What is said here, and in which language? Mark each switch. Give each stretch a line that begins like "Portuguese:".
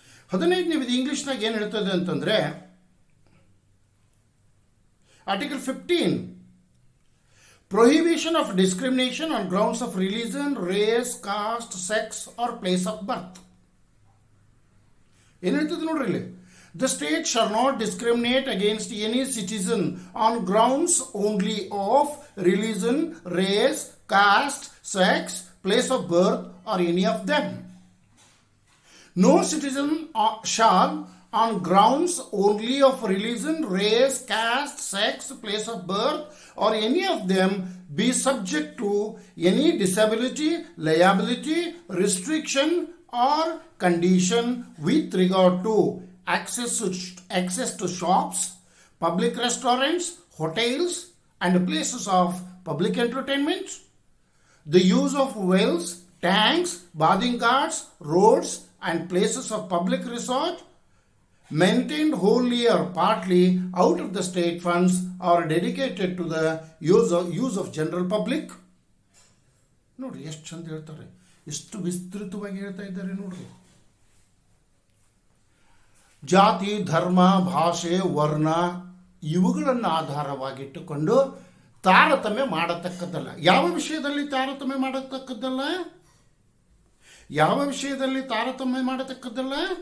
Kannada: 15ನೇ ವಿಧಿ ಇಂಗ್ಲೀಷ್ನಾಗ ಏನು ಹೇಳ್ತದೆ ಅಂತಂದರೆ,
English: Article 15 prohibition of discrimination on grounds of religion, race, caste, sex or place of birth.
Kannada: ಏನು ಹೇಳ್ತದೆ ನೋಡ್ರಿ ಇಲ್ಲಿ,
English: The state shall not discriminate against any citizen on grounds only of religion, race, caste, sex, place of birth, or any of them. No citizen shall, on grounds only of religion, race, caste, sex, place of birth, or any of them, be subject to any disability, liability, restriction, or condition with regard to access to shops, public restaurants, hotels, and places of public entertainment, the use of wells, tanks, bathing ghats, roads, and places of public resort, maintained wholly or partly out of the state funds or dedicated to the use of general public.
Kannada: ನೋಡ್ರಿ ಎಷ್ಟು ಚಂದ ಹೇಳ್ತಾರೆ, ಎಷ್ಟು ವಿಸ್ತೃತವಾಗಿ ಹೇಳ್ತಾ ಇದ್ದಾರೆ ನೋಡ್ರಿ. ಜಾತಿ, ಧರ್ಮ, ಭಾಷೆ, ವರ್ಣ ಇವುಗಳನ್ನು ಆಧಾರವಾಗಿಟ್ಟುಕೊಂಡು ತಾರತಮ್ಯ ಮಾಡತಕ್ಕದ್ದಲ್ಲ. ಯಾವ ವಿಷಯದಲ್ಲಿ ತಾರತಮ್ಯ ಮಾಡತಕ್ಕದ್ದಲ್ಲ? ಯಾವ ವಿಷಯದಲ್ಲಿ ತಾರತಮ್ಯ ಮಾಡತಕ್ಕದ್ದಲ್ಲ?